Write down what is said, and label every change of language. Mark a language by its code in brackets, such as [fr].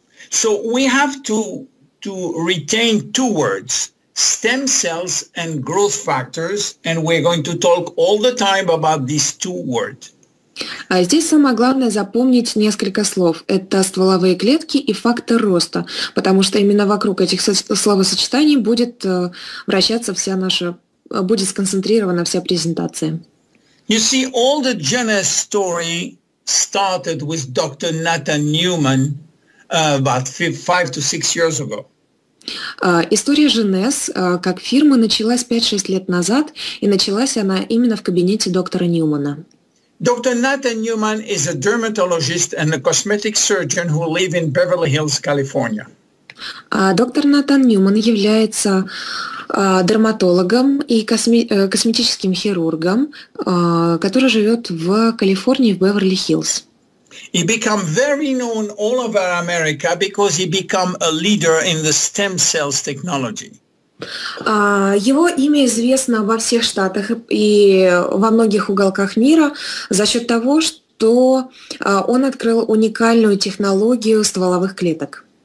[en] So we have to retain two words, stem cells and growth factors, and we're going to talk all the time about these two words. [ru] Здесь самое главное запомнить несколько слов. Это стволовые клетки и фактор роста, потому что именно вокруг этих словосочетаний будет вращаться будет сконцентрирована вся презентация. [en] You see, all the Luminesse story started with Dr. Nathan Newman about 5 to 6 years ago. [ru] История Luminesse как фирмы началась 5-6 лет назад, и началась она именно в кабинете доктора Ньюмана. [en] Dr. Nathan Newman is a dermatologist and a cosmetic surgeon who live in Beverly Hills, California. [ru] Доктор Натан Ньюман является дерматологом и косметическим хирургом, который живет в Калифорнии, в Беверли-Хиллз. [en] He became very known all over America because he became a leader in the stem cells technology. [ru] Его имя известно во всех штатах и во многих уголках мира за счет того, что он открыл уникальную технологию стволовых клеток.